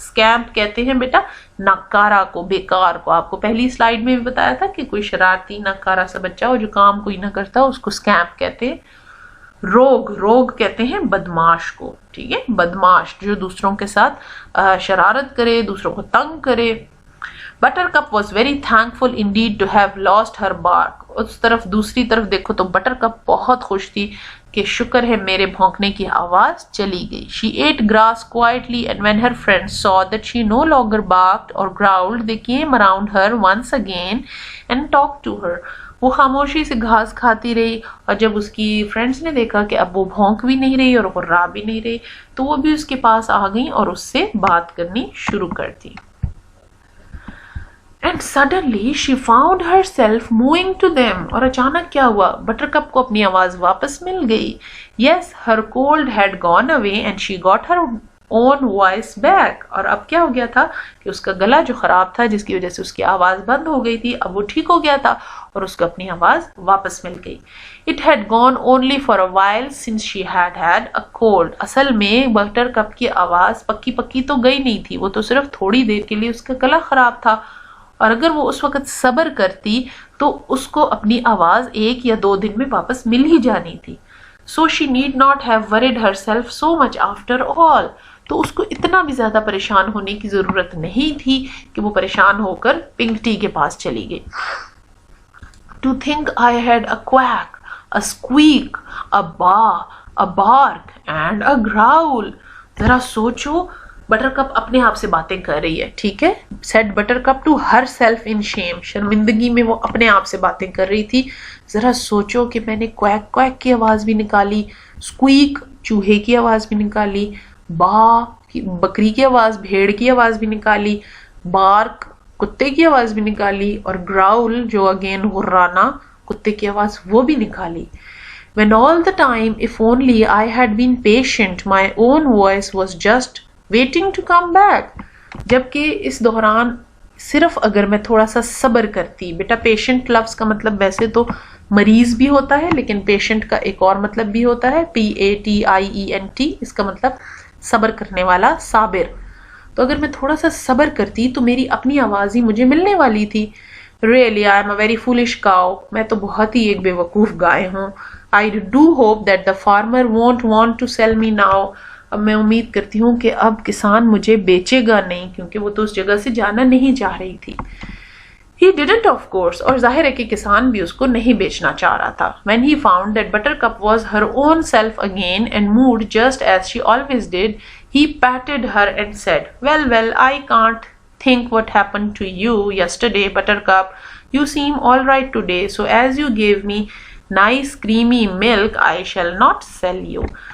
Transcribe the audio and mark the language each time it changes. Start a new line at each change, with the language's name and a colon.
Urdu: scamp کہتے ہیں بیٹا ناکارہ کو، بیکار کو. آپ کو پہلی سلائیڈ میں بھی بتایا تھا کہ کوئی شرارتی ناکارہ سا بچہ ہو جو کام کوئی نہ کرتا اس کو scamp کہتے ہیں. روگ کہتے ہیں بدماش کو. ٹھیک ہے، بدماش جو دوسروں کے ساتھ شرارت کرے، دوسروں کو تنگ کرے.
English: Buttercup was very thankful indeed to have lost her bark.
Urdu: اس طرف دوسری طرف دیکھو تو Buttercup بہت خوش تھی کہ شکر ہے میرے بھونکنے کی آواز چلی گئی.
English: She ate grass quietly and when her friends saw that she no longer barked or growled, they came around her once again and talked to her.
Urdu: وہ خاموشی سے گھاس کھاتی رہی، اور جب اس کی فرینڈز نے دیکھا کہ اب وہ بھونک بھی نہیں رہی اور غرا بھی نہیں رہی تو وہ بھی اس کے پاس آ گئیں اور اس سے بات کرنی شروع کر دی.
English: And suddenly she found herself moving to them.
Urdu: اور اچانک کیا ہوا؟ بٹرکپ کو اپنی آواز واپس مل گئی.
English: Yes, her cold had gone away and she got her own voice back.
Urdu: اور اب کیا ہو گیا تھا کہ اس کا گلا جو خراب تھا جس کی وجہ سے اس کی آواز بند ہو گئی تھی، اب وہ ٹھیک ہو گیا تھا اور اس کو اپنی آواز واپس مل گئی.
English: It had gone only for a while since she had had a cold.
Urdu: اصل میں بٹرکپ کی آواز پکی تو گئی نہیں تھی، وہ تو صرف تھوڑی دیر کے لیے اس کا گلا خراب تھا، اور اگر وہ اس وقت صبر کرتی تو اس کو اپنی آواز 1 یا 2 دن میں واپس مل ہی جانی تھی.
English: So she need not have worried herself so much after all.
Urdu: تو اس کو اتنا بھی زیادہ پریشان ہونے کی ضرورت نہیں تھی کہ وہ پریشان ہو کر پنکٹی کے پاس چلی گئی.
English: To think I had a quack, a squeak, a baa, a bark and a growl.
Urdu: ذرا سوچو, بٹر کپ اپنے آپ سے باتیں کر رہی ہے, ٹھیک ہے.
English: said
Urdu: butter cup
English: to herself in shame,
Urdu: شرمندگی میں وہ اپنے آپ سے باتیں کر رہی تھی. ذرا سوچو کہ میں نے کویک کویک کی آواز بھی نکالی, اسکویک چوہے کی آواز بھی نکالی, با بکری کی آواز, بھیڑ کی آواز بھی نکالی, بارک کتے کی آواز بھی نکالی, اور گراؤل جو اگین غرانا کتے کی آواز وہ بھی نکالی.
English: When all the time, if only I had been patient, my own voice was just waiting to come back.
Urdu: جبکہ اس دوران صرف اگر میں تھوڑا سا صبر کرتی. بیٹا پیشنٹ لفظ کا مطلب ویسے تو مریض بھی ہوتا ہے, لیکن پیشنٹ کا ایک اور مطلب بھی ہوتا ہے, PATIENT, اس کا مطلب صبر کرنے والا, صابر. تو اگر میں تھوڑا سا صبر کرتی تو میری اپنی آواز ہی مجھے ملنے والی تھی.
English: Really, I am a very foolish cow.
Urdu: میں تو بہت ہی ایک بے وقوف گائے ہوں.
English: I do hope that the farmer won't want to sell me now.
Urdu: اب میں امید کرتی ہوں کہ اب کسان مجھے بیچے گا نہیں, کیونکہ وہ تو اس جگہ سے جانا نہیں چاہ رہی تھی.
English: He didn't of course,
Urdu: اور ظاہر ہے کہ کسان بھی اس کو نہیں بیچنا چاہ رہا تھا.
English: When he found that Buttercup was her own self again and moved just as she always did, he patted her and said, well, I can't think what happened to you yesterday, Buttercup. You seem all right today, so as you gave me nice creamy milk, I shall not sell you.